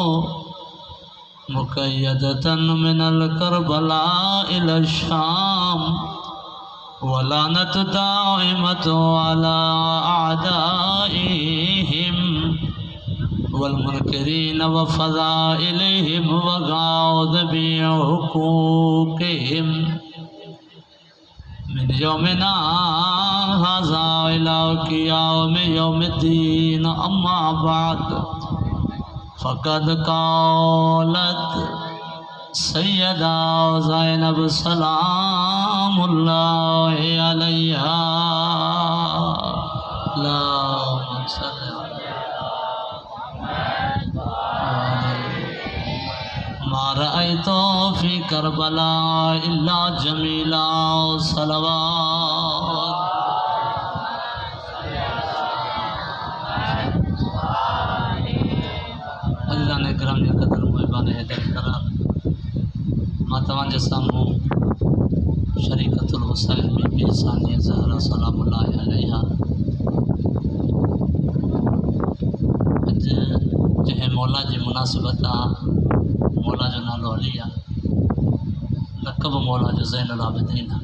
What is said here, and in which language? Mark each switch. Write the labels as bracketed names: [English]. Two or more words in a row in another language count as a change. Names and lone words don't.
[Arabic] مقيدةً من كربلاء إلى شام واللعنة الدائمة على أعدائهم والمنكرين و فضائلهم و غاد بحقوقهم من يومنا هذا إلى قيام يوم الدين. أما بعد فقد قالت سيدة زينب سلام الله عليها اللهم صلِّ ما رأيت في كربلاء إلا جميلا. [Sindhi] सलवात अल्लाह ने करम ने कदर मेहरबान हैदर करार मां तव्हांजे साम्हूं [Arabic] شريكة الوسائل [Sindhi] में बि सानिया ज़हरा [Arabic] سلام الله عليها [Sindhi] जंहिं मौला जी मुनासिबत आहे। मौला जो नालो अली आहे, लक़ब मौला जो ज़ैनुल आबिदीन आहे।